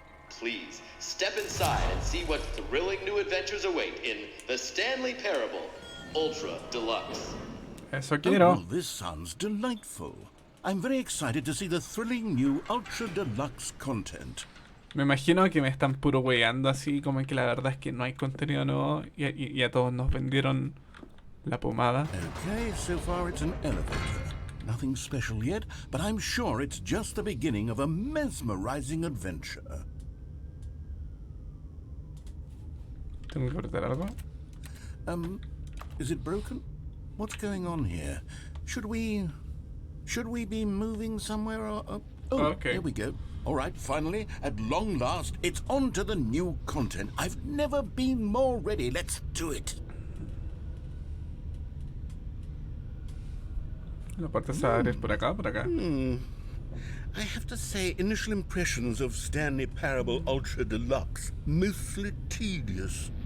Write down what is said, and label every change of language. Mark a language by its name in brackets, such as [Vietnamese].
[English] Please, step inside and see what thrilling new adventures await in The Stanley Parable Ultra Deluxe. [Spanish] Eso [English] Oh, [Spanish] quiero. [English] well, this sounds delightful. I'm very excited to see the thrilling new Ultra Deluxe content. [Spanish] Me imagino que me están puro weyando así, como que la verdad es que no hay contenido nuevo y a todos nos vendieron la pomada. [English] Okay, so far it's an elevator. Nothing special yet, but I'm sure it's just the beginning of a mesmerizing adventure. [Spanish] Tengo que apretar algo. [English] Is it broken? What's going on here? Should we be moving somewhere or... oh, Okay. There we go. All right, finally, at long last, it's on to the new content. I've never been more ready. Let's do it. [Spanish] La puerta se va a abrir por acá, por acá. [English] I have to say, initial impressions of Stanley Parable Ultra Deluxe, mostly tedious.